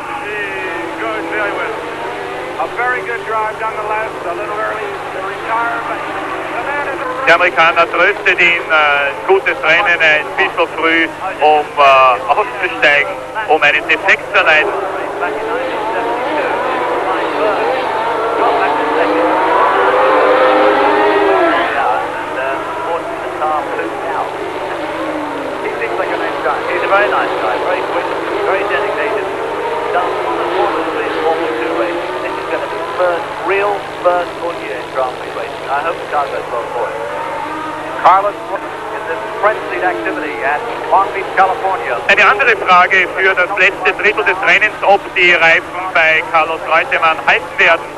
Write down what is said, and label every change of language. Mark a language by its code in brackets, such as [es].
[en] A very good drive nonetheless, a little early to retire, but the man is [de] Der Amerikaner tröstet ihn, gutes Rennen, ein bisschen früh, um auszusteigen, um einen Defekt zu erleiden. [en] Back in 1972, flying first, got back to second. Yeah, and unfortunately the car flew out. He seems like a nice guy. He's a very nice guy, very quick, very dedicated. Done wonderfully in Formula 2 racing. This is going to be real first full year in Grand Prix racing. I hope the car goes well for him. Carlos in this frenzied activity at Long Beach, California. [de] Eine andere Frage für das letzte Drittel des Rennens, ob die Reifen bei Carlos Reutemann halten werden.